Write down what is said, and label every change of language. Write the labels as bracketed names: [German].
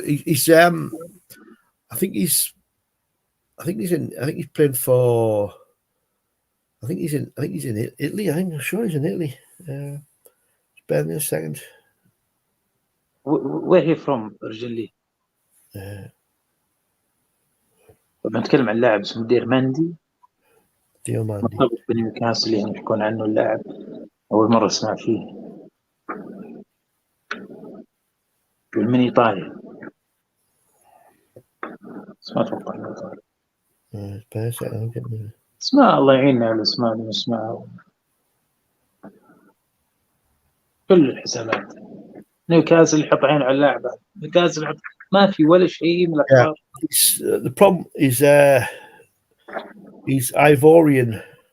[English] He's I think he's playing for. I think he's in Italy. I'm sure he's in Italy. Bear me a second. Where he from originally? [Arabic] بنتكلم عن لاعب اسمه دياماندي مرتبط بنيوكاسل، يعني يحكون عنه اللاعب أول مرة أسمع فيه. من إيطاليا، بس ما أتوقع إنه إيطالي. اسماء الله يعيننا على الأسماء اللي نسمعها. كل الحسابات نيوكاسل يحط عين على اللاعب، نيوكاسل يحط ما في ولا شيء من الأخبار. [English] The problem is he's Ivorian.